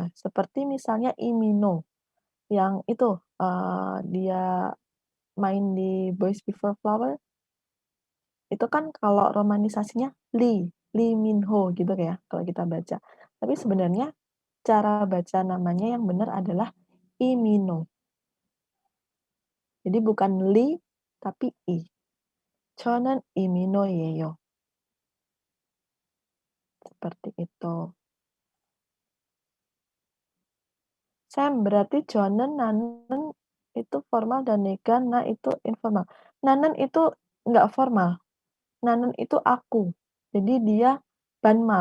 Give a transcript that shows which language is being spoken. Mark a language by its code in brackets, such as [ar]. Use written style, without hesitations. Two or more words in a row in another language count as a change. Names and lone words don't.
[id] Seperti misalnya Imino, yang itu, dia main di Boys Before Flower, itu kan kalau romanisasinya Lee Min Ho gitu ya kalau kita baca. Tapi sebenarnya cara baca namanya yang benar adalah Imino. Jadi bukan Lee, tapi I. [ko] 저는 이민호예요. [id] Seperti itu. Sam, berarti [ko] 저는, 나는 [id] itu formal dan [ko] 네가, 나 [id] itu informal. Nanen itu nggak formal. Nanen itu aku. Jadi dia banmal.